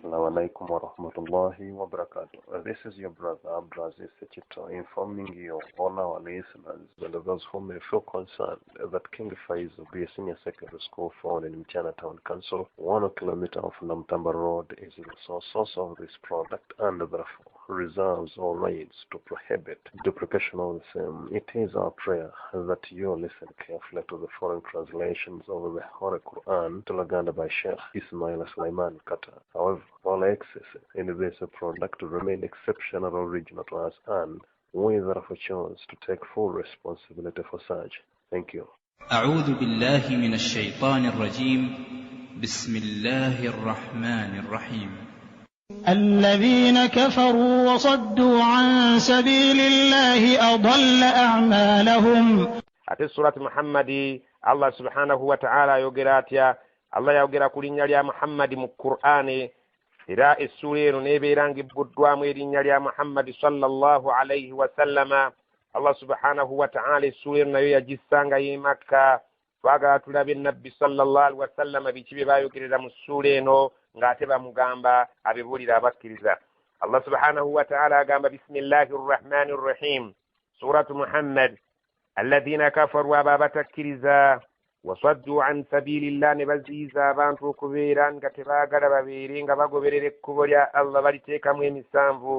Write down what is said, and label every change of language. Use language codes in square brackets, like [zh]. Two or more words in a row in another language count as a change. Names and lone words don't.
[ar] عليكم ورحمة الله وبركاته. [en] This is your brother Abdulaziz Sechito informing you, all our listeners, and those who may feel concerned that King Faiz will be a senior secondary school found in Mchana Town Council, 1 kilometer of Namtamba Road, is the source of this product and therefore reserves all rights to prohibit duplication of the same. It is our prayer that you listen carefully to the foreign translations of the Holy Quran to Laganda by Sheikh Ismail Sulaiman Qatar. However, all excesses in this product remain exceptional original to us, and we therefore choose to take full responsibility for such. Thank you. [ar] أعوذ بالله من الشيطان الرجيم. بسم الله الرحمن الرحيم. الذين كفروا وصدوا عن سبيل الله أضل أعمالهم. [lg] ate surati Muhammadi [ar] الله سبحانه وتعالى [lg] yogera atya. Allah yogera ku linnya lya Muhammadi mu Qur'ani, era essura eno neebeera ngibbuddwamu erinnya lya Muhammadi [ar] صلى الله عليه وسلم. الله سبحانه وتعالى [lg] essura eno nayo yagissanga y'e Makka. Twagala tulabe nabbi [ar] صلى الله عليه وسلم [lg] biki bye baayogerera mu ssura eno ng'ate bamugamba abibuulira abakkiriza. [ar] الله سبحانه وتعالى [lg] agamba [ar] بسم الله الرحمن الرحيم سورة محمد الذين كفروا [lg] abo abatakkiriza, [ar] وصدوا عن سبيل الله, [lg] ne baziyiza abantu okubeera nga tebaagala babeere nga bagoberera ekkubo lya Allah, baliteekamu emisanvu.